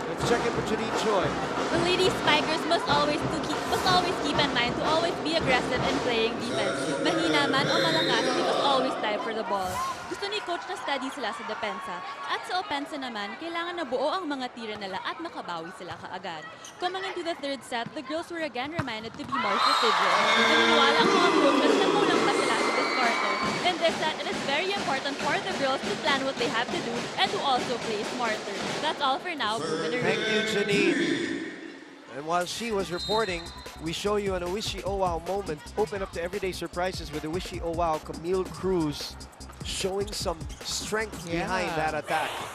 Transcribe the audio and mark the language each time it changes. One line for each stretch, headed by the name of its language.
English: Let's check in with Janine Choi. The lady spikers must always keep in mind to always be aggressive in playing defense.
Filipino: Mahina man o malakas,
English: they must always dive for the ball.
Filipino: Gusto ni coach na steady sila sa depensa. At sa opensa naman, kailangan na buo ang mga tira nila at makabawi sila kaagad.
English: Coming into the 3rd set, the girls were again reminded to be more strategic.
Filipino: Naniniwala ang mga coaches na kulang pa sila sa this quarter.
English: In this set, it is very important for the girls to plan what they have to do and to also play smarter. That's all for now. Thank you, Janine. And while she was reporting, we show you an Owishi Oh Wow moment. Open up to everyday surprises with Owishi Oh Wow. Camille Cruz showing some strength behind that attack.